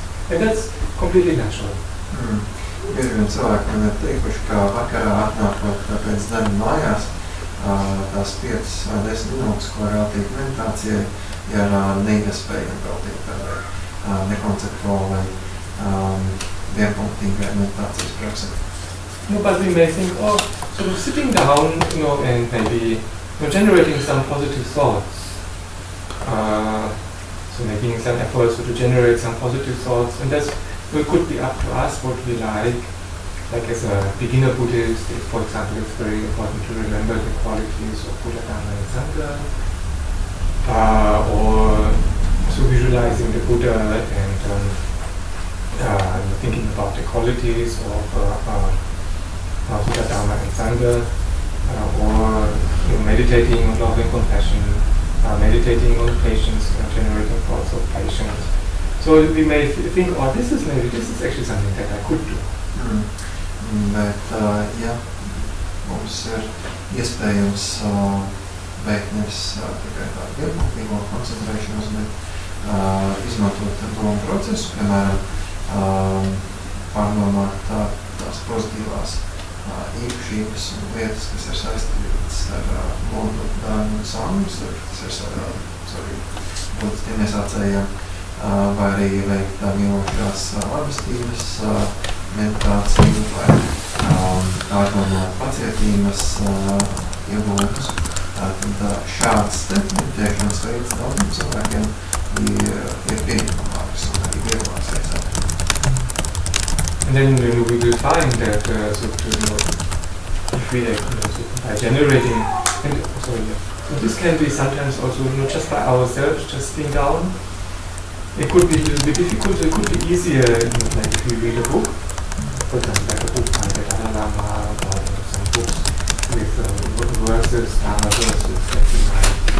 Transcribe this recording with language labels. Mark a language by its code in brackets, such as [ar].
[en] And that's completely natural. [lv] Ir vien cilvēki man ir teikuši, ka vakarā atnākot pēc darba mājās, tās 5 vai 10 minūtes, ko veltīt meditācijai, ir neiespējami veltīt tādai nekonceptuālai, vienpunktīgai meditācijas praksē. [en] No, but we may think, sort of sitting down, and maybe generating some positive thoughts. So making some efforts to generate some positive thoughts, and it could be up to us what we like as a beginner Buddhist. For example, it's very important to remember the qualities of Buddha, Dharma, and Sangha, or so visualizing the Buddha and thinking about the qualities of Buddha, Dharma, and Sangha, or meditating on love and compassion, meditating on patience, generating thoughts of patience. So we may think, this is actually something that I could do. [lv] Bet, ja mums ir iespējams veikt nevis tikai tādu vienpunktīgo koncentrēšanos, bet izmantot domu procesu, piemēram, pārdomāt tās pozitīvās īpašības un lietas, kas ir saistītas ar Budu, Dharmu un Sanghu, kas ir svarīgi budistiem iesācējiem, vai arī veikt mīlošās labestības meditāciju, vai pārdomāt pacietības iegūmus. Tad šāds meditēšanas veids daudziem cilvēkiem ir pieņemamāks un arī vieglāks reizē. [en] And then we will find that if we by generating, so this can be sometimes also just by ourselves, just sitting down. It could be a little bit difficult, it could be easier, like if you read a book, for example, like a book by the Dalai Lama, or some books with verses, Dharma verses that we like.